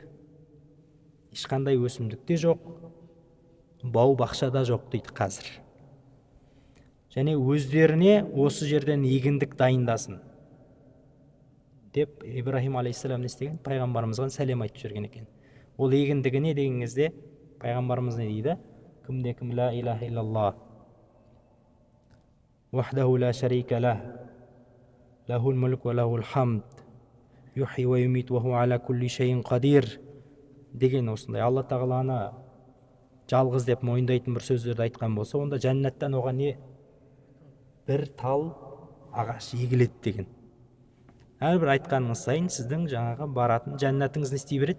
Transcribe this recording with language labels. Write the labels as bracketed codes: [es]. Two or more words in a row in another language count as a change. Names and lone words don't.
[kk] Ешқандай өсімдікте жоқ, бау бақшада жоқ дейді қазір. Және өздеріне осы жерден егіндік дайындасын деп Ибрахим алейхиссалам не істеген? Пайғамбарымызға сәлем айтып жүрген екен. Ол егіндігі не деген кезде пайғамбарымыз не дейді? [ar] Кімде-кім لا إله إلا الله وحده لا شريك له له الملك وله الحمد يحيي ويميت وهو على كل شيء قدير [kk] деген осындай Алла тағаланы жалғыз деп мойындайтын бір сөздерді айтқан болса, онда жәннаттан оған не? Бір тал ағаш егіледі деген. Әрбір айтқаныңыз сайын сіздің жаңағы баратын жәннатыңыз не істей береді?